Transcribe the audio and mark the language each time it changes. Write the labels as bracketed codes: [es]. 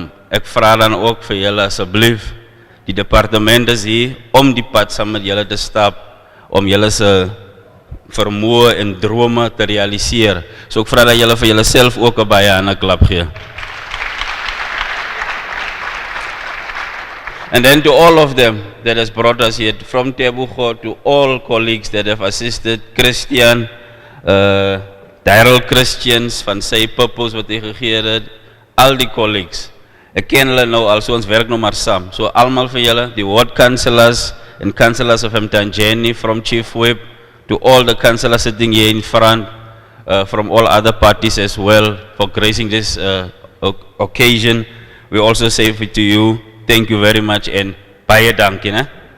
[af] Ek vra dan ook vir julle asseblief, die departement is hier om die pad saam met julle te stap, om julle se vermoë en drome te realiseer. So ek vra dat julle vir julleself ook 'n baie hande klap gee. [en] And then to all of them that has brought us here, from Tebugo to all colleagues that have assisted, Christian, Daryl Christians [af] van sy purpose wat hy gegee het, al die [en] colleagues. [af] Ek ken hulle nou al, so ons werk nou maar saam. So almal vir julle, die [en] ward councillors and councillors of Mtanjeni, from Chief Whip to all the councillors sitting here in front, from all other parties as well, for gracing this occasion. We also say to you, thank you very much and [af] baie dankie, né?